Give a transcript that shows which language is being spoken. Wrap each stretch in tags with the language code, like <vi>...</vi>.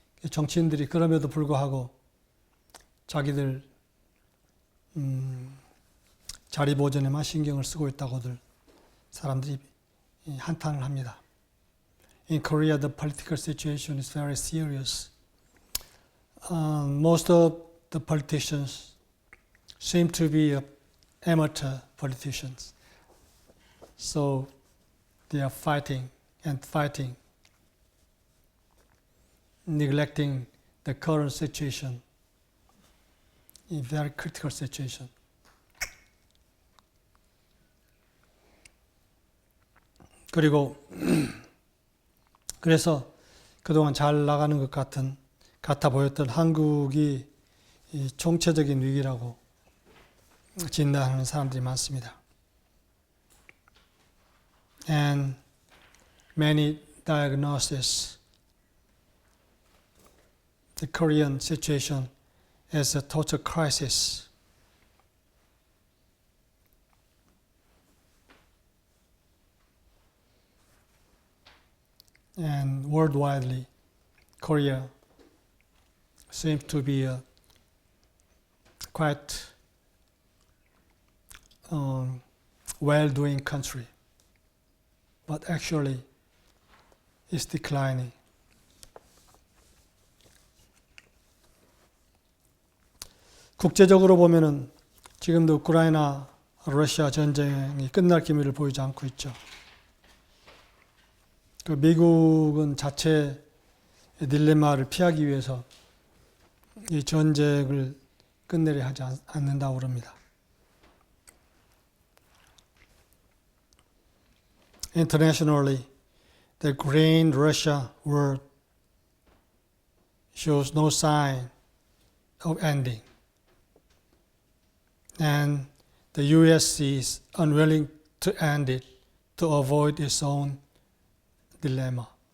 <ko>정치인들이 그럼에도 불구하고 자기들 자리 보존에만 신경을 쓰고 있다고들 사람들이 한탄을 합니다.</ko> <en>In Korea, the political situation is very serious. Most of the politicians seem to be amateur politicians. So they are fighting and fighting, neglecting the current situation, a very critical situation.</en> <ko>그래서 그동안 잘 나가는 것 같아 보였던 한국이 이 총체적인 위기라고 진단하는 사람들이 많습니다.</ko> <en>And many diagnoses the Korean situation as a total crisis. And worldwidely, Korea seems to be a quite well-doing country, but actually it's declining.</en> <ko>국제적으로 보면은 지금도 우크라이나, 러시아 전쟁이 끝날 기미를 보이지 않고 있죠. 미국은 자체 딜레마를 피하기 위해서 이 전쟁을 끝내려 하지 않는다고 그럽니다.</ko> <en>Internationally, the Ukraine Russia war shows no sign of ending, and the U.S. is unwilling to end it to avoid its own dilemma.</en>